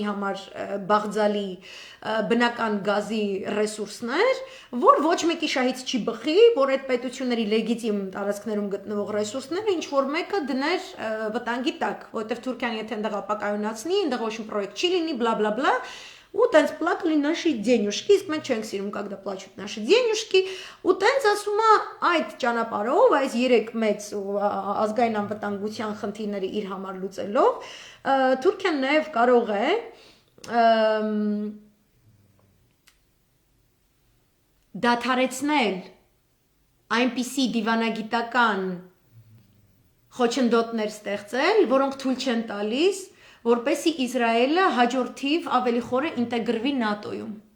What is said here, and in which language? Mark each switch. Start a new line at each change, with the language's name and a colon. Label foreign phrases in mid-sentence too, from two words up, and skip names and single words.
Armenian: համար բաղձալի բնական գազի ռեսուրսներ, որ ոչ մեկի շահից չի բխի, որ այդ պետությունների լեգիտիմ տարածքներում գտնվող ռեսուրսները ինչ որ մեկը դներ վտանգի տակ, որտեւ Թուրքիան եթե այնտեղ ապակայունացնի, այնտեղ ոչ մի պրոյեկտ չի լինի, բլա բլա բլա, ու տենց
Russian: плакали наши денежки,
Armenian: իսկ մենք չենք սիրում,
Russian: когда плачут наши денежки,
Armenian: ու տենց ասում է այդ ճանապարհով, այս 3 մեծ ազգային անվտանգության խնդիրները իր համար լուծելով, Թուրքիան նաև կարող է դադարեցնել այնպիսի դիվանագիտական խոչընդոտներ ստեղծել, որոնք թույլ չեն տալիս որպեսզի Իսրայելը հաջորդիվ ավելի խորը ինտեգրվի ՆԱՏՕ-ում։